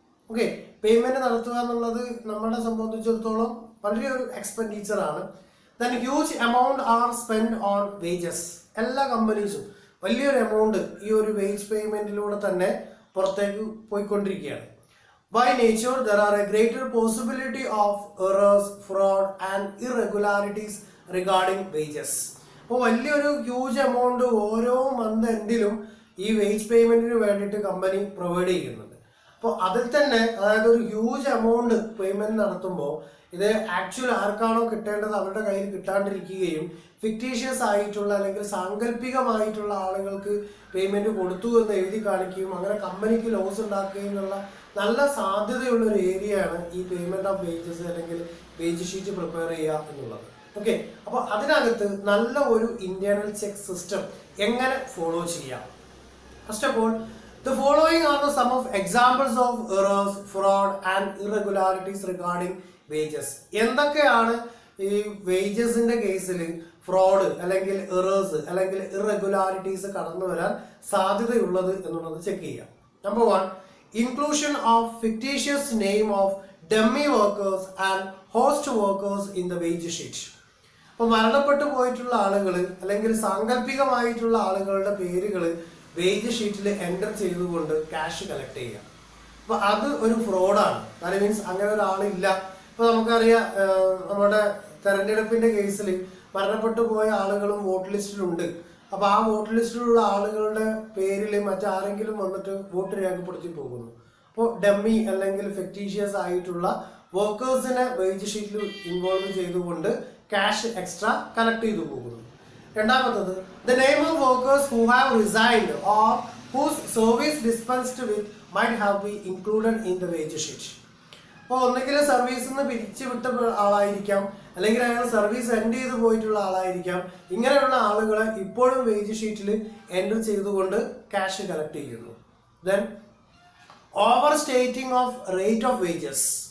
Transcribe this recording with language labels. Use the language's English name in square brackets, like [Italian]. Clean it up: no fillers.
[Malayalam] Okay, payment നടത്തുക എന്നുള്ളത് നമ്മളെ സംബന്ധിച്ചിടത്തോളം വളരെ ഒരു എക്സ്പെൻഡിച്ചർ ആണ്. [English] Then huge amount are spend on wages. [Malayalam] എല്ലാ കമ്പനീസും വലിയൊരു എമൗണ്ട് ഈ ഒരു വേജ് പേയ്മെന്റിലൂടെ തന്നെ പുറത്തേക്ക് പോയിക്കൊണ്ടിരിക്കുകയാണ്. [English] By nature, there are a greater possibility of errors, fraud and irregularities regarding wages. [Malayalam] അപ്പോൾ വലിയൊരു ഹ്യൂജ് എമൗണ്ട് ഓരോ മന്ത് എൻഡിലും ഈ വേജ് പേയ്മെന്റിന് വേണ്ടിയിട്ട് കമ്പനി പ്രൊവൈഡ് ചെയ്യുന്നുണ്ട്. അപ്പോൾ അതിൽ തന്നെ അതായത് ഒരു ഹ്യൂജ് എമൗണ്ട് പേയ്മെന്റ് നടത്തുമ്പോൾ ഇത് ആക്ച്വൽ ആർക്കാണോ കിട്ടേണ്ടത് അവരുടെ കയ്യിൽ കിട്ടാണ്ടിരിക്കുകയും ഫിക്ടീഷ്യസ് ആയിട്ടുള്ള അല്ലെങ്കിൽ സാങ്കല്പികമായിട്ടുള്ള ആളുകൾക്ക് പേയ്മെന്റ് കൊടുത്തു എന്ന് എഴുതി കാണിക്കുകയും അങ്ങനെ കമ്പനിക്ക് ലോസ് ഉണ്ടാക്കുകയും എന്നുള്ള നല്ല സാധ്യതയുള്ള ഒരു ഏരിയയാണ് ഈ പേയ്മെന്റ് ഓഫ് വേജസ് അല്ലെങ്കിൽ വേജ് ഷീറ്റ് പ്രിപ്പയർ ചെയ്യുക എന്നുള്ളത്. ഓക്കെ, അപ്പോൾ അതിനകത്ത് നല്ല ഒരു ഇന്റേണൽ ചെക്ക് സിസ്റ്റം എങ്ങനെ ഫോളോ ചെയ്യാം. [English] First of all, the following are the some of examples of errors, fraud and irregularities regarding wages. [Malayalam] എന്തൊക്കെയാണ് ഈ വേജസിന്റെ കേസിൽ ഫ്രോഡ് അല്ലെങ്കിൽ എറേഴ്സ് അല്ലെങ്കിൽ ഇറഗുലാരിറ്റീസ് കടന്നു വരാൻ സാധ്യതയുള്ളത് എന്നുള്ളത് ചെക്ക് ചെയ്യാം. [English] Number 1, inclusion of fictitious name of dummy workers and host workers in the wage sheet. [Malayalam] അപ്പോൾ മരണപ്പെട്ടു പോയിട്ടുള്ള ആളുകൾ അല്ലെങ്കിൽ സാങ്കല്പികമായിട്ടുള്ള ആളുകളുടെ പേരുകൾ വേജ് ഷീറ്റിൽ എൻ്റർ ചെയ്തുകൊണ്ട് ക്യാഷ് കളക്ട് ചെയ്യുക. അപ്പോൾ അത് ഒരു ഫ്രോഡാണ്. [English] that means [Malayalam] അങ്ങനെ ഒരാളില്ല. ഇപ്പോൾ നമുക്കറിയാം, നമ്മുടെ തെരഞ്ഞെടുപ്പിന്റെ കേസിൽ മരണപ്പെട്ടു പോയ ആളുകളും വോട്ട് ലിസ്റ്റിലുണ്ട്. അപ്പോൾ ആ വോട്ട് ലിസ്റ്റിലുള്ള ആളുകളുടെ പേരിൽ മറ്റാരെങ്കിലും വന്നിട്ട് വോട്ട് രേഖപ്പെടുത്തി പോകുന്നു. അപ്പോൾ ഡമ്മി അല്ലെങ്കിൽ ഫിക്ടീഷ്യസ് ആയിട്ടുള്ള വർക്കേഴ്സിനെ വേജ് ഷീറ്റിൽ ഇൻവോൾവ് ചെയ്തുകൊണ്ട് ക്യാഷ് എക്സ്ട്രാ കളക്ട് ചെയ്തു പോകുന്നു. [English] രണ്ടാമത്തത്, the name of workers who have resigned or whose service dispensed with might have been included in the wage sheet. [Malayalam] അപ്പോൾ ഒന്നെങ്കിൽ സർവീസിൽ നിന്ന് പിരിച്ചു വിട്ട ആളായിരിക്കാം, അല്ലെങ്കിൽ അയാൾ സർവീസ് എൻഡ് ചെയ്ത് പോയിട്ടുള്ള ആളായിരിക്കാം. ഇങ്ങനെയുള്ള ആളുകളെ ഇപ്പോഴും വേജ് ഷീറ്റിൽ എൻ്റർ ചെയ്തുകൊണ്ട് ക്യാഷ് കളക്ട് ചെയ്യുന്നു. [English] Then over stating of rate of wages.